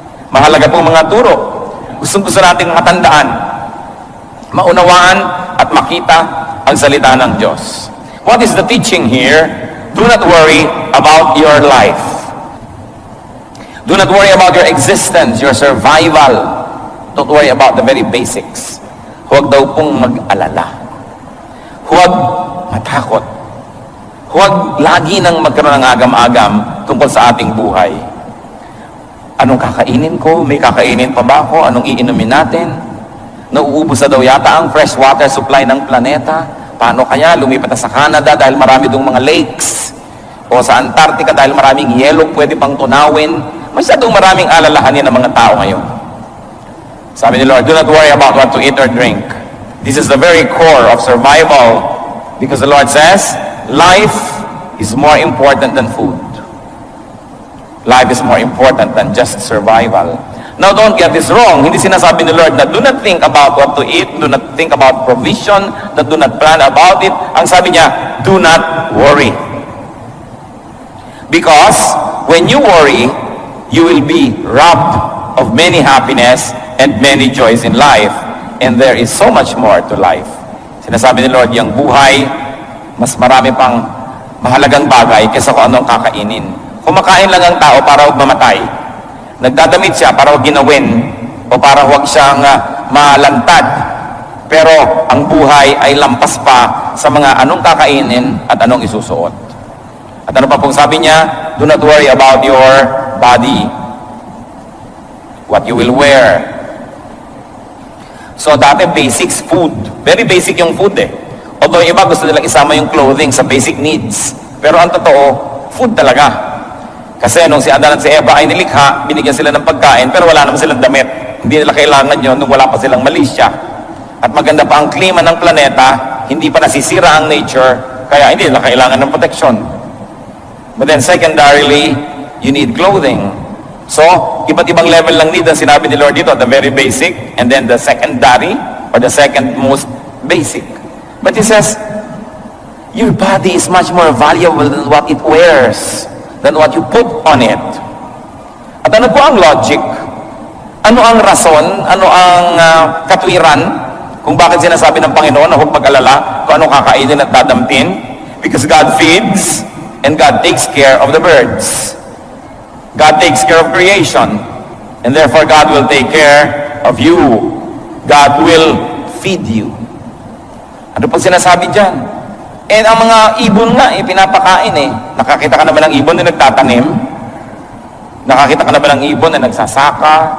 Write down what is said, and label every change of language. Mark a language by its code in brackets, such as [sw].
[tl] Mahalaga po mga turo. Gusto nating matandaan, maunawaan at makita ang salita ng Diyos. [en] What is the teaching here? Do not worry about your life. Do not worry about your existence, your survival. Don't worry about the very basics. [tl] Huwag daw pong mag-alala. Huwag matakot. Huwag lagi nang magkaroon ng agam-agam tungkol sa ating buhay. Anong kakainin ko? May kakainin pa ba ako? Anong iinumin natin? Nauubos na daw yata ang fresh water supply ng planeta. Paano kaya? Lumipat na sa Canada dahil marami dong mga lakes. O sa Antarctica dahil maraming yelo pwede pang tunawin. Masyadong maraming alalahanin ng mga tao ngayon. Sabi ni Lord, [en] do not worry about what to eat or drink. This is the very core of survival. Because the Lord says, life is more important than food. Life is more important than just survival. Now, don't get this wrong. [tl] Hindi sinasabi ni Lord na [en] do not think about what to eat, do not think about provision, that do not plan about it. [tl] Ang sabi niya, [en] do not worry. Because when you worry, you will be robbed of many happiness and many joys in life. And there is so much more to life. [tl] Sinasabi ni Lord, yung buhay, mas marami pang mahalagang bagay kaysa kung anong kakainin. Kumakain lang ang tao para huwag mamatay. Nagdadamit siya para huwag ginawin o para huwag siyang malantad. Pero ang buhay ay lampas pa sa mga anong kakainin at anong isusuot. At ano pa pong sabi niya? [en] Do not worry about your body, what you will wear. [tl] So dati basics, food. Very basic yung food eh. Although iba gusto nilang isama yung clothing sa basic needs. Pero ang totoo, food talaga. Kasi nung si Adan at si Eva ay nilikha, binigyan sila ng pagkain, pero wala naman silang damit. Hindi nila kailangan yun nung wala pa silang malisya. At maganda pa ang klima ng planeta, hindi pa nasisira ang nature, kaya hindi nila kailangan ng protection. [en] But then secondarily, you need clothing. [tl] So, iba't ibang level lang need ang sinabi ni Lord dito, [en] the very basic, and then the secondary, or the second most basic. But He says, your body is much more valuable than what it wears, than what you put on it. [tl] At ano po ang logic? Ano ang rason? Ano ang katwiran? Kung bakit sinasabi ng Panginoon na huwag mag-alala kung anong kakainin at dadamtin? [en] Because God feeds, and God takes care of the birds. God takes care of creation, and therefore God will take care of you. God will feed you. [tl] Ano pang sinasabi dyan? And ang mga ibon nga, pinapakain eh. Nakakita ka naman ng ibon na nagtatanim? Nakakita ka naman ng ibon na nagsasaka?